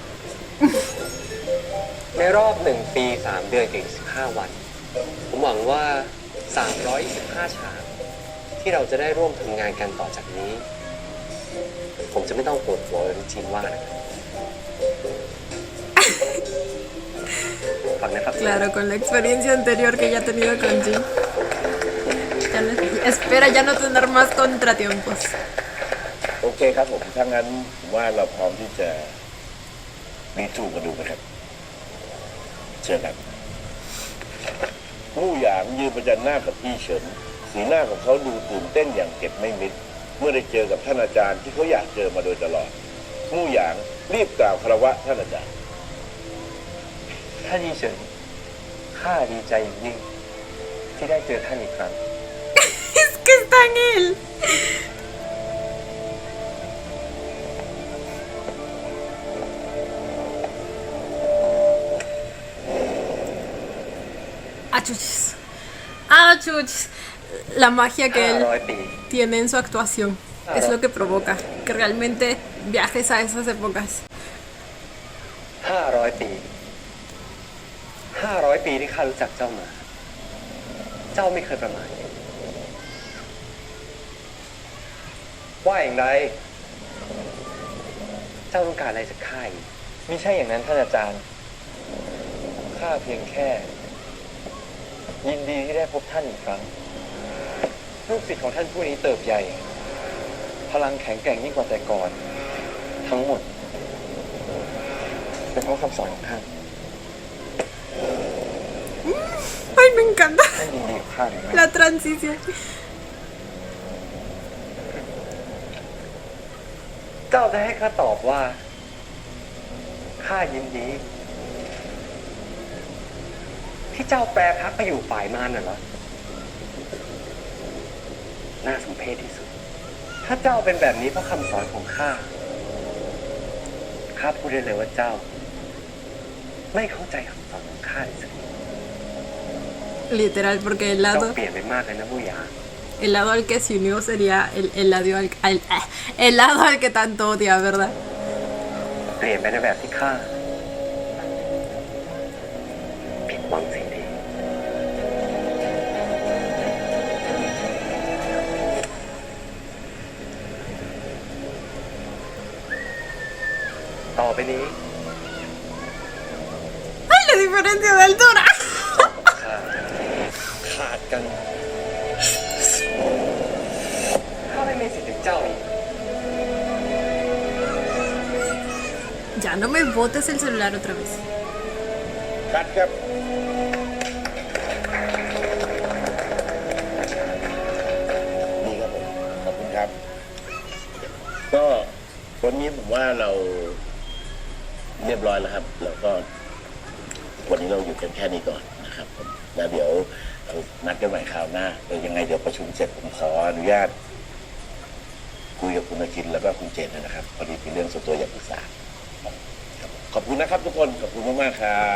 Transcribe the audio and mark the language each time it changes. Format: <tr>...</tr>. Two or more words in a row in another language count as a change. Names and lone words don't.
<th>ในรอบ 1 ปี 3 เดือนกับอีก15 วัน ผมหวังว่า 325 ฉากที่เราจะได้ร่วมทำงานกันต่อจากนี้ ผมจะไม่ต้องปวดหัวเหมือนจินว่านะครับ</th> <es>Claro, con la experiencia anterior que ya ha tenido con Jin. Espera ya no tener más contratiempos.</es> <th>โอเคครับผมถ้างั้นผมว่าเราพร้อมที่จะรีจูกันดูไหมครับเชิญครับมู่หยางยืนประจันหน้ากับพี่เฉินสีหน้าของเขาดูตื่นเต้นอย่างเก็บไม่มิดเมื่อได้เจอกับท่านอาจารย์ที่เขาอยากเจอมาโดยตลอดมู่หยางรีบกล่าวคารวะท่านอาจารย์ ท่านยี่เฉินข้าดีใจอย่างยิ่งที่ได้เจอท่านอีกครั้ง</th> <es>Es que está en él. Achuchis. Achuchis. La magia que él</es> <th>500 ปี</th> <es>tiene en su actuación es lo que provoca que realmente viajes a esas épocas.</es> <th>500 ปี 500 ปีที่ข้ารู้จักเจ้ามา เจ้าไม่เคยประมาทว่าอย่างไร เจ้าต้องการอะไรจากข้าอีกมิใช่อย่างนั้นท่านอาจารย์ ข้าเพียงแค่ ยินดีที่ได้พบท่านอีกครั้ง ลูกศิษย์ของท่านผู้นี้เติบใหญ่ พลังแข็งแกร่งยิ่งกว่าแต่ก่อน ทั้งหมด เป็นเพราะคำสอนของท่าน</th> <es>Ay, me encanta</es> <th>ท่านยินดีกับข้าไหม</th> <es>la transición.</es> <th>เจ้าจะให้ข้าตอบว่า ข้ายินดี ที่เจ้าแปรพักไปอยู่ฝ่ายมารน่ะเหรอ น่าสมเพชที่สุด ถ้าเจ้าเป็นแบบนี้เพราะคำสอนของข้า ข้าพูดได้เลยว่าเจ้า ไม่เข้าใจคำสอนของข้าเลยสักนิด</th> <es>Literal, porque</es> <th>เจ้าเปลี่ยนไปมากเลยนะผู้หญิง</th> <es>el lado al que se unió sería el lado al que tanto odia, ¿verdad?</es> <th>เปลี่ยนไปในแบบที่ข้าผิดหวังสิ่งดีต่อไปนี้</th> <es>¡Ay, la diferencia de altura!</es> <th>ขาดกันข้าไม่มีสิทธิ์ถึงเจ้าอีก</th> <es>Ya no me botes el celular otra vez.</es> <th>คัดครับนี่ครับผมขอบคุณครับ ก็วันนี้ผมว่าเราเรียบร้อยแล้วครับ แล้วก็วันนี้เราหยุดกันแค่นี้ก่อนนะครับผมแล้วเดี๋ยวเรานัดกันใหม่คราวหน้าเดี๋ยวยังไงเดี๋ยวประชุมเสร็จผมขออนุญาตคุยกับคุณอาคินแล้วก็คุณเจนนะครับพอดีมีเรื่องส่วนตัวอยากปรึกษาครับขอบคุณนะครับทุกคนขอบคุณมากๆครับ</th>